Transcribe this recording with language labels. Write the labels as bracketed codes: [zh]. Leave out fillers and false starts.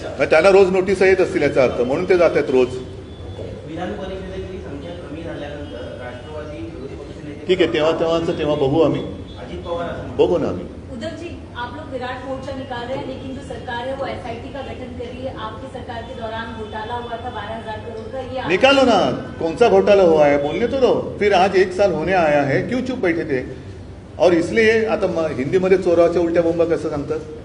[mr] त्याला रोज नोटीस येत असतील याचा अर्थ, म्हणून ते जातात रोज. विधान परिषदेची संख्या कमी झाल्यानंतर राष्ट्रवादी विरोधी पक्षनेते ठीक आहे, तेव्हा बघू आम्ही, अजित पवार बघू ना आम्ही. [hi] उद्धव जी, आप लोग विराट मोर्चा निकाल रहे हैं, लेकिन जो सरकार है वो एसआईटी का गठन कर रही है. आपकी सरकार के दौरान घोटाला हुआ था 12,000 करोड़ का. ये निकालो ना, कौन सा घोटाला हुआ है बोलने तो दो. फिर आज 1 साल होने आया है, क्यों चुप बैठे थे. [mr] और इसलिए आता हिंदीमध्ये चोराच्या उलट्या बोंबा कसं सांगतात.